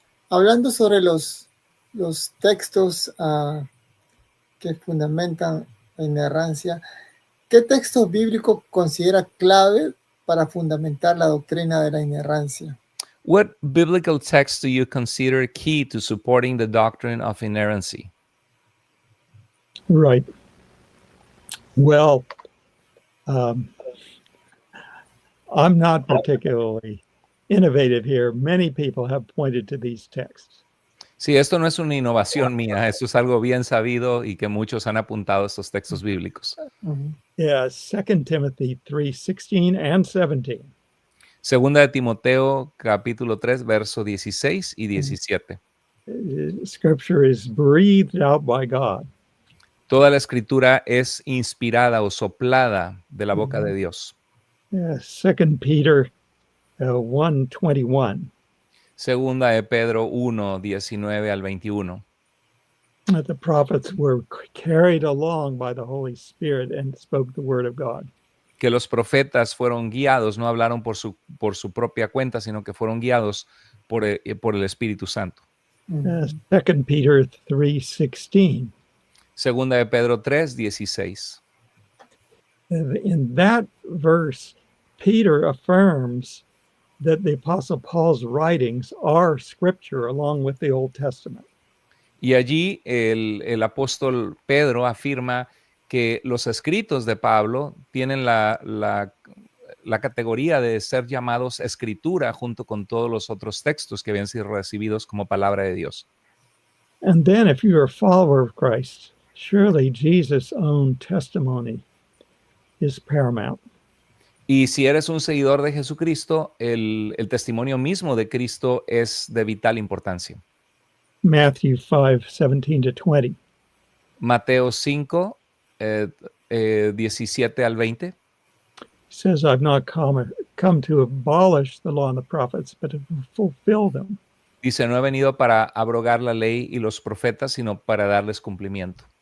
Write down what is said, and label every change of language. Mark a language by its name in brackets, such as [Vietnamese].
[Spanish] Hablando sobre los textos que fundamentan la inerrancia, ¿qué texto bíblico considera clave para fundamentar la doctrina de la inerrancia? [English] What biblical text do you consider key to supporting the doctrine of inerrancy? Right. Well, I'm not particularly innovative here. Many people have pointed to these texts. [Spanish] Sí, esto no es una innovación mía, esto es algo bien sabido y que muchos han apuntado a estos textos bíblicos. [English] Yeah, 2 Timothy 3:16 and 17. [Spanish] Segunda de Timoteo, capítulo 3, verso 16 y 17. [English] Scripture is breathed out by God. [Spanish] Toda la escritura es inspirada o soplada de la boca de Dios. [English] 2 Peter 1:21. [Spanish] Segunda de Pedro 1, 19 al 21. [English] That the prophets were carried along by the Holy Spirit and spoke the word of God. [Spanish] Que los profetas fueron guiados, no hablaron por su propia cuenta, sino que fueron guiados por el Espíritu Santo. [English] 2 Peter 3:16. [Spanish] Segunda de Pedro 3, 16. [English] In that verse, Peter affirms that the Apostle Paul's writings are scripture along with the Old Testament. [Spanish] Y allí el apóstol Pedro afirma que los escritos de Pablo tienen la categoría de ser llamados escritura junto con todos los otros textos que habían sido recibidos como palabra de Dios. [English] And then if you're a follower of Christ, surely Jesus' own testimony is paramount. [Spanish] Y si eres un seguidor de Jesucristo, el testimonio mismo de Cristo es de vital importancia. [English] Matthew 5:17-20. [Spanish] Mateo 5, 17 al 20. [English] Says, I've not come to abolish the law and the prophets, but to fulfill them. [Spanish] Dice, no he venido para abrogar la ley y los profetas, sino para darles cumplimiento.